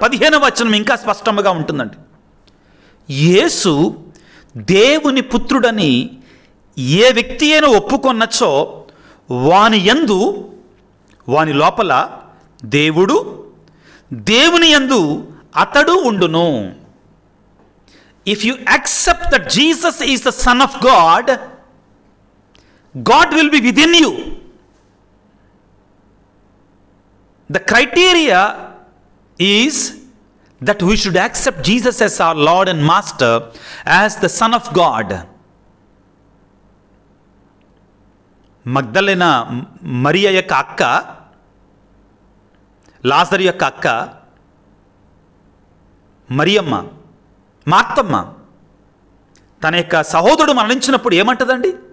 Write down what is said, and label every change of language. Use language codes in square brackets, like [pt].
[te] 15వ వచనం ఇంకా స్పష్టంగా ఉంటుందండి. యేసు దేవుని పుత్రుడని ఏ వ్యక్తి అయినా ఒప్పుకొన్నచో వాని యందు, వాని లోపల దేవుడు, దేవుని యందు అతడు ఉండును. [en] If you accept that Jesus is the Son of God, God will be within you. The criteria is that we should accept Jesus as our Lord and Master, as the Son of God. [te] మగ్దలేన మరియ యొక్క అక్క, లాజరు యొక్క అక్క మరియమ్మ, మార్తమ్మ, తన యొక్క సహోదరుడు మరణించినప్పుడు ఏమంటదండి?